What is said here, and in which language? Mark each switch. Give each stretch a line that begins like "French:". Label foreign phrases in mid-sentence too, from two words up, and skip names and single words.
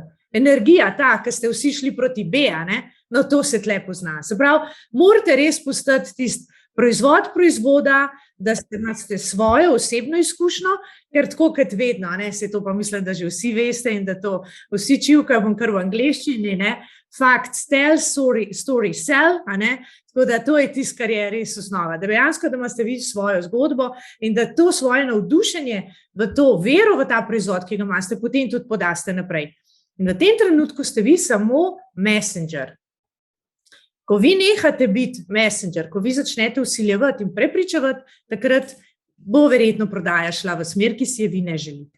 Slovenian: Energija ta, ki ste vsi šli proti B, no to se tle pozna. Se pravi, morate res postati tisti proizvoda, da imate svojo osebno izkušnjo, ker tako kot vedno, se to pa mislim, da že vsi veste in da to vsi čivkajo, bom kar v angleščini,
English: facts tell, story sell,
Slovenian: tako da to je tisto, kar je res osnova, da dejansko, da imate vi svojo zgodbo in da to svoje navdušenje v to vero v ta proizvod, ki ga imate, potem tudi podaste naprej. In v tem trenutku ste vi samo messenger. Ko vi nehate biti messenger, ko vi začnete vsiljevati in prepričevati, takrat bo verjetno prodaja šla v smer, ki si je vi ne želite.